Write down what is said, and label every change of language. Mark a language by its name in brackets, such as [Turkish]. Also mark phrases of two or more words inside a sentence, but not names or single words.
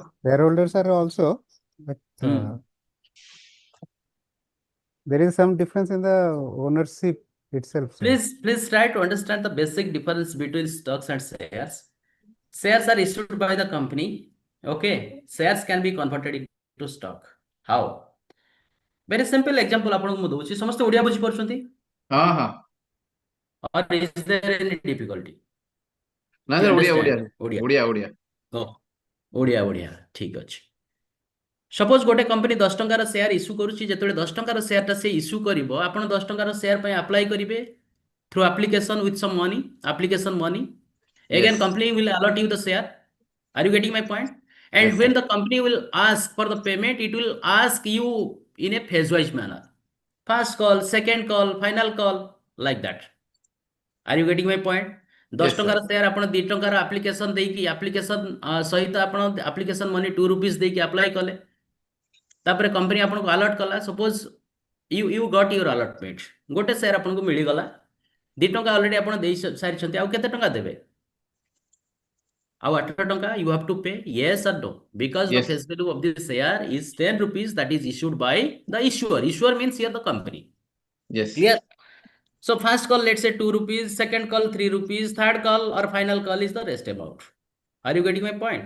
[English] Shareholders are also, but there is some difference in the ownership itself, sir. Please try to understand the basic difference between stocks and shares. Shares are issued by the company. Okay, shares can be converted into stock. How? Very simple example [Odia] ଆପଣ କୁ ଦଉଛି ସମସ୍ତ ଓଡ଼ିଆ ବୁଝି ପାରୁଛନ୍ତି? ହଁ ହଁ. [English] Or is there any difficulty? [Odia] ना [English] You [Odia] ସାର୍ ଓଡ଼ିଆ [English] understand? [Odia] ओडिया ओडिया ଓଡ଼ିଆ ଓଡ଼ିଆ. ଓଡ଼ିଆ ଠିକ୍ ଅଛି ସପୋଜ୍ ଗୋଟେ କମ୍ପାନୀ 10 ଟଙ୍କାର [English] share issue [Odia] କରୁଛି ଯେତେବେଳେ 10 ଟଙ୍କାର ଶେୟାର ତା ସେ ଇସୁ କରିବ ଆପଣ 10 ଟଙ୍କାର ଶେୟାର ପାଇଁ ଆପ୍ଲାଇ କରିବେ [English] through application with some money, application money. Again, Yes. company will allot you the share. Are you getting my point? And Yes, when sir. the company will ask for the payment, it will ask you in a phase-wise manner. First call, second call, final call, like that. Are you getting my point? [Odia] 10 [English] Yes, sir. [Odia] ଟଙ୍କାର ଶେୟାର ଆପଣ 2 ଟଙ୍କାର ଆପ୍ଲିକେସନ ଦେଇକି ଆପ୍ଲିକେସନ ସହିତ ଆପଣ [English] application money [Odia] 2 ରୁପିସ୍ ଦେଇକି ଆପ୍ଲାଇ କଲେ ତାପରେ କମ୍ପାନୀ ଆପଣ କୁ ଆଲଟ୍ କଲା [English] suppose you got your allotment [Odia] ଗୋଟେ ଶେୟାର ଆପଣ କୁ ମିଳି ଗଲା 2 ଟଙ୍କା ଅଲରେଡି ଆପଣ ଦେଇ ସାରିଛନ୍ତି ଆଉ କେତେ ଟଙ୍କା ଦେବେ ଆଉ 8 ଟଙ୍କା [English] you have to pay yes or no because Yes. the face value of this share is 10 rupees that is issued by the issuer means here the company. Yes. Clear? So first call let's say 2 rupees, second call 3 rupees, third call or final call is the rest amount. Are you getting my point?